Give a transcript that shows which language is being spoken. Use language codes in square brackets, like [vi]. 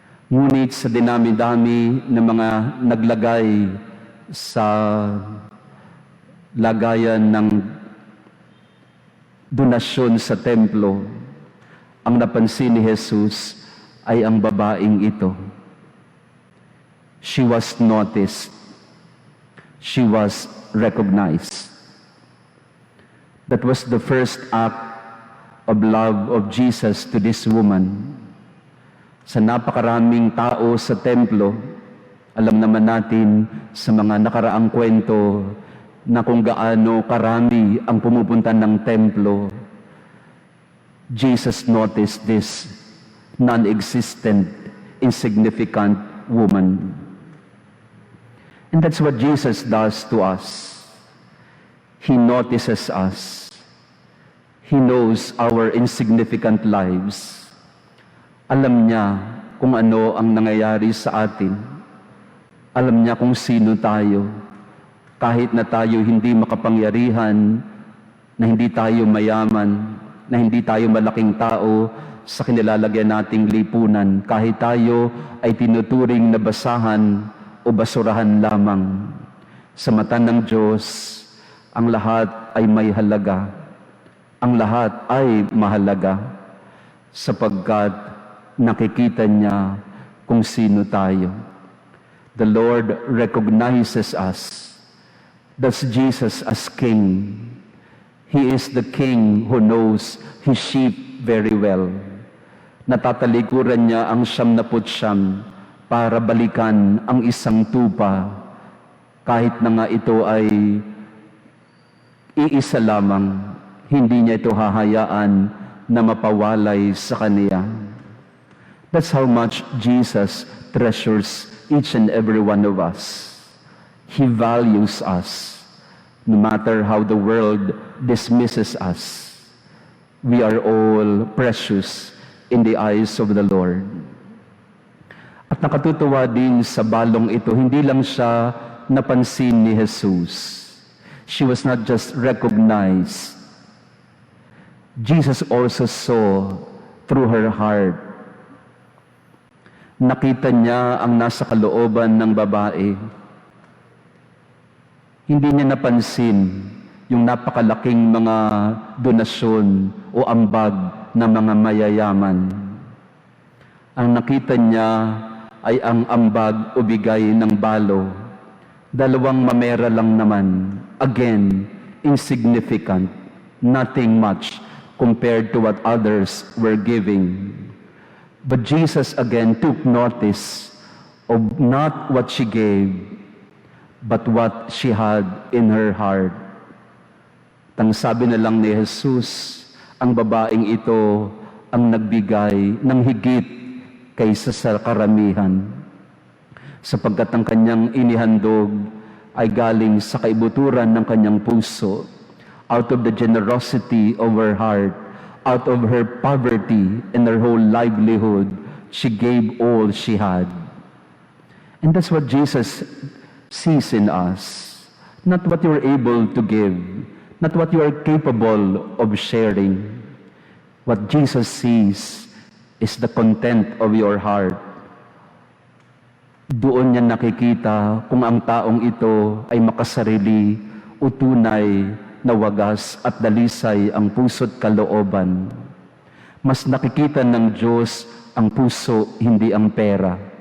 [tl] Ngunit sa dinami-dami ng mga naglagay sa lagayan ng donasyon sa templo, ang napansin ni Jesus ay ang babaeng ito. [en] She was noticed. She was recognized. That was the first act of love of Jesus to this woman. [tl] Sa napakaraming tao sa templo, alam naman natin sa mga nakaraang kwento na kung gaano karami ang pumupunta ng templo. [en] Jesus noticed this non-existent, insignificant woman. And that's what Jesus does to us. He notices us. He knows our insignificant lives. [tl] Alam niya kung ano ang nangyayari sa atin. Alam niya kung sino tayo. Kahit na tayo hindi makapangyarihan, na hindi tayo mayaman, na hindi tayo malaking tao sa kinilalagyan nating lipunan, kahit tayo ay tinuturing na basahan o basurahan lamang. Sa mata ng Diyos, ang lahat ay may halaga. Ang lahat ay mahalaga sapagkat nakikita niya kung sino tayo. [en] The Lord recognizes us. That's Jesus as King. He is the King who knows His sheep very well. [tl] Natatalikuran niya ang 99 para balikan ang isang tupa, kahit na nga ito ay iisa lamang, hindi niya ito hahayaan na mapawalay sa kaniya. [en] That's how much Jesus treasures each and every one of us. He values us. No matter how the world dismisses us, we are all precious in the eyes of the Lord. [tl] At nakatutuwa din sa balong ito, hindi lang siya napansin ni Jesus. [en] She was not just recognized. Jesus also saw through her heart. [tl] Nakita niya ang nasa kalooban ng babae. Hindi niya napansin yung napakalaking mga donasyon o ambag ng mga mayayaman. Ang nakita niya ay ang ambag o bigay ng balo. 2 mamera lang naman. [en] Again, insignificant, nothing much compared to what others were giving. But Jesus again took notice of not what she gave, but what she had in her heart. [tl] Tang sabi na lang ni Jesus, ang babaeng ito ang nagbigay ng higit kaysa sa karamihan, sapagkat ang kanyang inihandog ay galing sa kaibuturan ng kanyang puso, [en] out of the generosity of her heart, out of her poverty and her whole livelihood, she gave all she had. And that's what Jesus sees in us. Not what you're able to give, not what you are capable of sharing. What Jesus sees is the content of your heart. [tl] Doon niya nakikita kung ang taong ito ay makasarili o tunay na wagas at dalisay ang puso't kalooban. Mas nakikita ng Diyos ang puso, hindi ang pera.